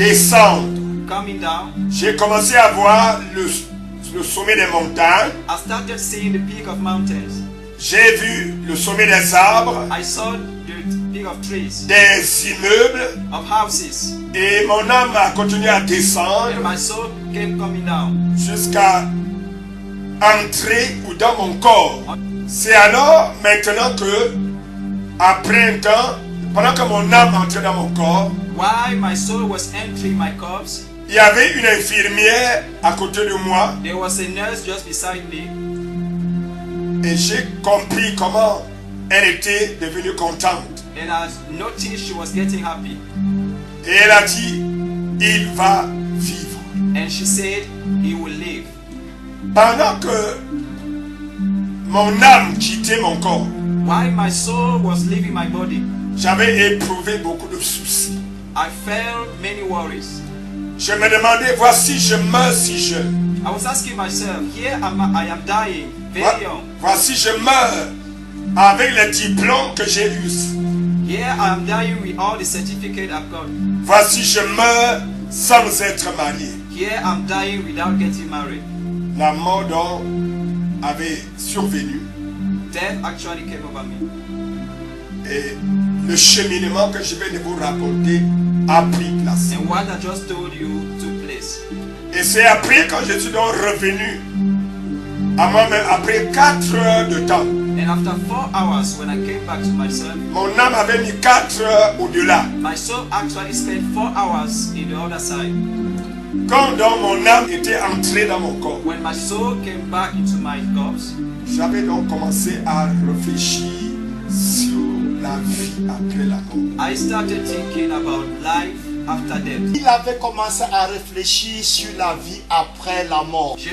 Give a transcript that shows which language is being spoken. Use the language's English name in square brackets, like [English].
[French] Descendre. [English] coming down. [French] J'ai commencé à voir le sommet des montagnes. [English] I started seeing the peak of mountains. [French] J'ai vu le sommet des arbres, [English] I saw the peak of trees, [French] des immeubles. [English] of houses, [French] Et mon âme a continué à [English] and [French] descendre [English] my soul came coming down. [French] jusqu'à entrer dans mon corps. C'est alors maintenant que, après un temps, pendant que mon âme entrait dans mon corps, [English] While my soul was entering my corpse, [French] il y avait une infirmière à côté de moi [English] there was a nurse just beside me, [French] et j'ai compris comment elle était devenue contente. [English] and I noticed she was getting happy. [French] Et elle a dit, il va vivre. [English] And she said, he will live. [French] Pendant que mon âme quittait mon corps, [English] While my soul was leaving my body, [French] j'avais éprouvé beaucoup de soucis. [English] I felt many worries. [French] Je me demandais, voici, je meurs si jeune. [English] I was asking myself, here I am dying, very young. [French] Voici, je meurs avec les diplômes que j'ai eus. [English] Here I am dying with all the certificate I've got. [French] Voici, je meurs sans être marié. [English] Here I'm dying without getting married. [French] La mort donc avait survenu [English] Death actually came over me. [French] et le cheminement que je vais de vous raconter a pris place. [English] And what I just told you took place. [French] Et c'est après quand je suis donc revenu à moi-même, après 4 heures de temps, [English] And after 4 hours, when I came back to myself, [French] mon âme avait mis 4 heures au-delà. [English] my soul actually spent 4 hours in the other side. [French] Quand donc mon âme était entrée dans mon corps, [English] When my soul came back into my corpse, [French] j'avais donc commencé à réfléchir sur la vie après la mort. [English] I started thinking about life after death. [French] Il avait commencé à réfléchir sur la vie après la mort.